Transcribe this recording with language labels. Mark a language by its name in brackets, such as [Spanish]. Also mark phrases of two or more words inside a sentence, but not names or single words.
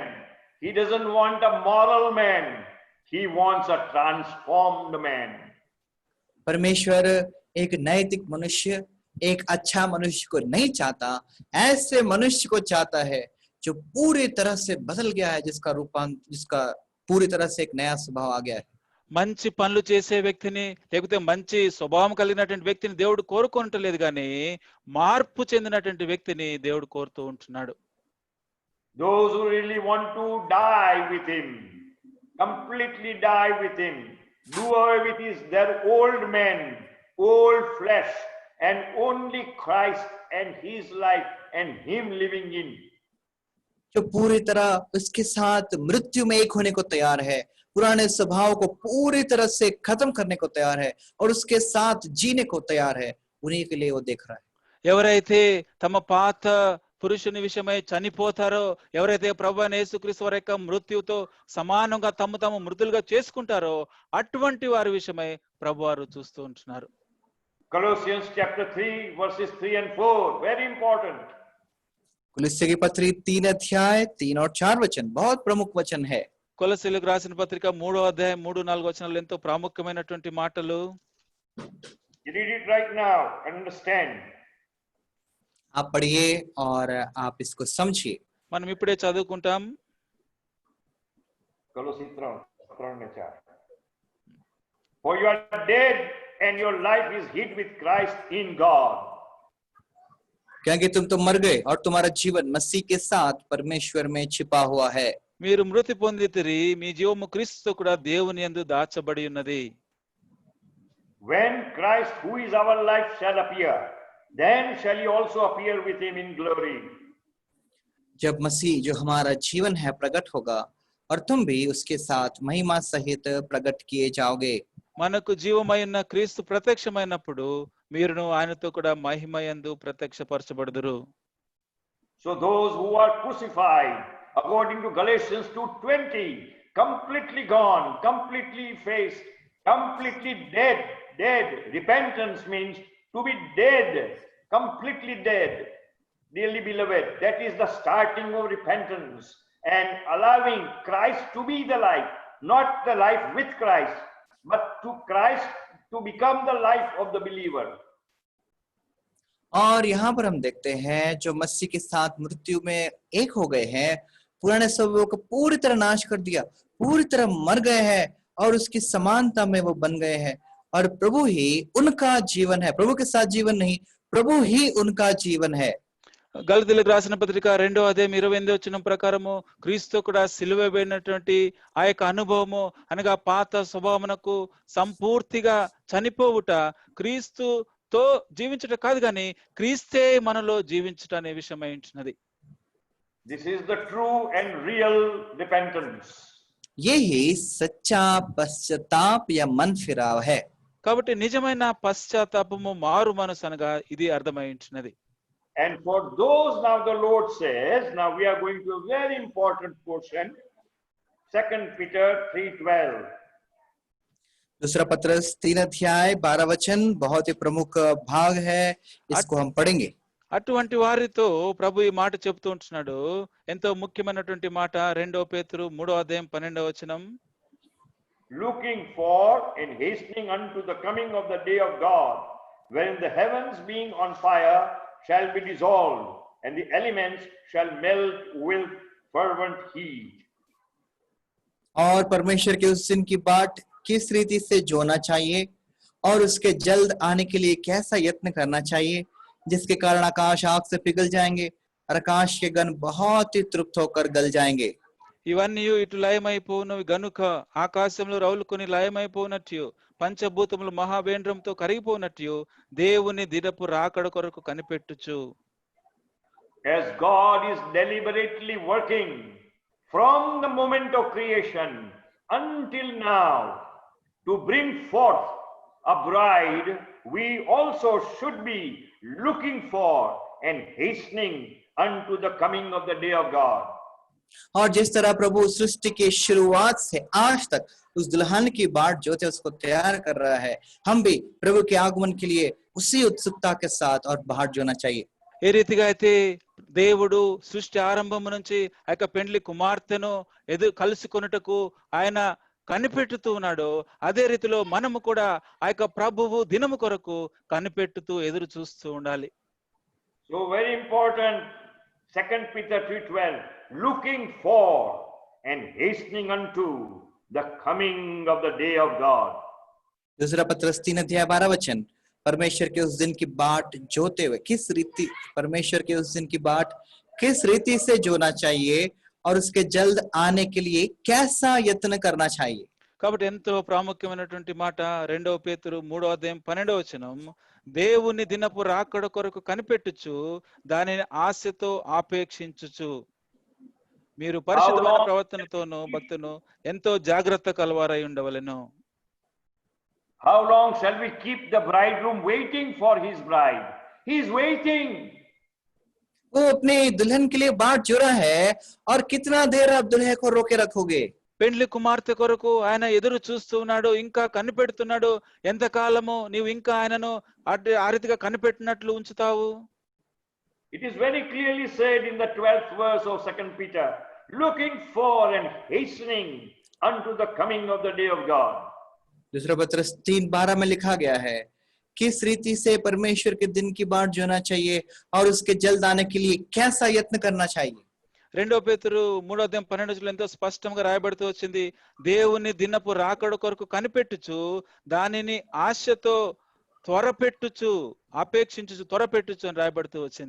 [English] He doesn't want a moral man. He wants a transformed man. [Hindi] परमेश्वर एक नैतिक मनुष्य, एक अच्छा मनुष्य को नहीं चाहता, ऐसे मनुष्य को चाहता है जो पूरी तरह से बदल गया है, जिसका पूरी तरह से एक नया स्वभाव आ गया है. [Telugu] మంచి పనులు చేసే వ్యక్తిని లేకపోతే మంచి స్వభావం కలిగినటువంటి వ్యక్తిని దేవుడు కోరుకుంటలేదు కానీ మార్పు చెందినటువంటి వ్యక్తిని దేవుడు కోరుతూ ఉంటున్నాడు. [English] Those who really want to die with him, completely die with him, do away with their old men, old flesh, and only Christ and his life and him living in. [Hindi] जो पूरी तरह उसके साथ मृत्यु में एक होने को तैयार है, पुराने स्वभाव को पूरी तरह से खत्म करने को तैयार है और उसके साथ जीने को तैयार है, उन्हीं के लिए वो देख रहा है. [Telugu] ఎవరైతే తమ పాత పురుషుని విషయమై చనిపోతారో, ఎవరైతే ప్రభువైన యేసుక్రీస్తు వారి యొక్క మృత్యుతో సమానంగా తమ మృతులుగా చేసుకుంటారో అటువంటి వారి విషయమై ప్రభువారు చూస్తూ ఉంటున్నారు. [English] Colossians chapter 3 verses 3 and 4, very important. [Hindi] कुलिस्से की पत्री 3:3 और 4 वचन बहुत प्रमुख वचन है. [Telugu] కొలస్సీలకు రాసిన పత్రిక 3:3-4 వచనాలు ఎంతో ప్రాముఖ్యమైనటువంటి మాటలు. [English] You read it right now and understand. [Hindi] आप पढ़िए और आप इसको समझिए. [Telugu] మనం ఇప్పుడే చదువుకుంటాం. [English] Colossians 3:4. For you are dead and your life is hid with Christ in God. [Hindi] क्योंकि तुम तो मर गए और तुम्हारा जीवन मसीह के साथ परमेश्वर में छिपा हुआ है. [Telugu] మీరు మృతి పొందితిరి, మీ జీవము క్రీస్తుతో కూడా దేవుని యందు దాచబడి ఉన్నది. [English] When Christ, who is our life, shall appear, then shall he also appear with him in glory. [Hindi] जब मसीह जो हमारा जीवन है प्रकट होगा और तुम भी उसके साथ महिमा सहित प्रकट किए जाओगे. [Telugu] మనకు జీవమై ఉన్న క్రీస్తు ప్రత్యక్షమైనప్పుడు మీరును ఆయనతో కూడా మహిమ యందు ప్రత్యక్షపరచబడుదురు. [English] So those who are crucified, according to Galatians 2:20, completely gone, completely effaced, completely dead. Repentance means to be dead, completely dead. Dearly beloved, that is the starting of repentance and allowing Christ to be the life, not the life with Christ, but to Christ to become the life of the believer. [Hindi] और यहाँ पर हम देखते हैं जो मसीह के साथ मृत्यु में एक हो गए हैं, पुराने स्वभाव को पूरी तरह नाश कर दिया, पूरी तरह मर गए हैं और उसकी समानता में वो बन गए हैं और प्रभु ही उनका जीवन है. प्रभु के साथ जीवन नहीं, प्रभु ही उनका जीवन है. [Telugu] గలతీయులకు రాసిన పత్రిక 2:28 ప్రకారము క్రీస్తు కూడా సిలువ వేయనటువంటి ఆ యొక్క అనుభవము అనగా పాత స్వభావమునకు సంపూర్తిగా చనిపోవుట, క్రీస్తుతో జీవించుట కాదు గాని క్రీస్తే మనలో జీవించుట అనే విషయమై ఉంటున్నది. [English] This is the true and real repentance. [Hindi] यही सच्चा पश्चाताप या मन फिराव है। [Telugu] కాబట్టి నిజమైన పశ్చాత్తాపము మారు మనసు అనగా ఇది అర్థమై ఉంటున్నది. [English] And for those, now the Lord says, now we are going to a very important portion, 2 Peter 3:12. [Hindi] दूसरा पत्रस 3:12 बहुत ही प्रमुख भाग है, इसको हम पढ़ेंगे। [Telugu] అటువంటి వారితో ప్రభు ఈ మాట చెప్తూ ఉంటున్నాడు, ఎంతో ముఖ్యమైనటువంటి మాట. 2 పేతురు 3:12. [English] Looking for and hastening unto the coming of the day of God, wherein the heavens being on fire shall be dissolved, and the elements shall melt with fervent heat. [Hindi] और परमेश्वर के उस दिन की बाट किस रीति से जोना चाहिए और उसके जल्द आने के लिए कैसा यत्न करना चाहिए, जिसके कारण आकाश आग से पिघल जाएंगे और आकाश के गण बहुत ही तृप्त होकर गल जाएंगे। [Telugu] ఇవన్నీ ఇటు లయమైపోవునవి గనుక ఆకాశంలో రౌలుకొని లయమైపోనట్టు పంచభూతములు మహావేంద్రంతో కరిగిపోనట్టు దేవుని దినపు రాకడ కొరకు కనిపెట్టుచు. [English] As God is deliberately working from the moment of creation until now to bring forth a bride, we also should be looking for and hastening unto the coming of the day of God. [Hindi] और जिस तरह प्रभु सृष्टि की शुरुआत से आज तक उस दुल्हन की बाट जोते उसको तैयार कर रहा है, हम भी प्रभु के आगमन के लिए उसी उत्सुकता के साथ और बाट जोना चाहिए। [Telugu] ఏ రీతిగా అయితే దేవుడు సృష్టి ఆరంభము నుంచి ఆ యొక్క పెండ్లి కుమార్తెను కలుసుకొనుటకు ఆయన కనిపెట్టుతూ ఉన్నాడు, అదే రీతిలో మనము కూడా ఆ యొక్క ప్రభువు దినము కొరకు కనిపెట్టుతూ ఎదురు చూస్తూ ఉండాలి. [English] So very important, 2 Peter 3:12, looking for and hastening unto the coming of the day of God. [Hindi] दूसरा पत्रस 3:12, परमेश्वर के उस दिन की बाट जोते हुए किस रीति, परमेश्वर के उस दिन की बाट किस रीति से जोना चाहिए और उसके जल्द आने के लिए कैसा यत्न करना चाहिए। [Telugu] కాబట్టి ఎంతో ప్రాముఖ్యమైనటువంటి మాట 2 పేతురు 3:12, దేవుని దినపు రాకడ కొరకు కనిపెట్టుచు దానిని ఆశతో ఆపేక్షించుచు మీరు పరిశుద్ధమైన ప్రవర్తనతోను భక్తును ఎంతో జాగ్రత్త కలవారై ఉండవలెను. [English] How long shall we keep the bridegroom waiting for his bride? He is waiting. [Hindi] वो अपने दुल्हन के लिए बाट जोड़ा है और कितना देर आप दुल्हे को रोके रखोगे। [Telugu] పెండ్లి కుమార్తె కొరకు ఆయన ఎదురు చూస్తూ ఉన్నాడు, ఇంకా కనిపెడుతున్నాడు. ఎంతకాలము నీవు ఇంకా ఆయనను ఆ రీతిగా కనిపెట్టినట్లు ఉంచుతావు? [English] It is very clearly said in the 12th verse of 2 Peter, looking for and hastening unto the coming of the day of God. [Hindi] दूसरा पत्रस 3:12 में लिखा गया है, किस रीति से परमेश्वर के दिन की बाट जोना चाहिए और उसके जल्द आने के लिए कैसा यत्न करना चाहिए। [Telugu] 2 పేతురు 3:12 ఎంతో స్పష్టంగా రాయబడుతూ వచ్చింది, దేవుని దినపు రాకడ కొరకు కనిపెట్టుచు దానిని ఆశతో త్వరపెట్టుచు ఆపేక్షించుచు త్వరపెట్టుచు అని రాయబడుతూ వచ్చింది.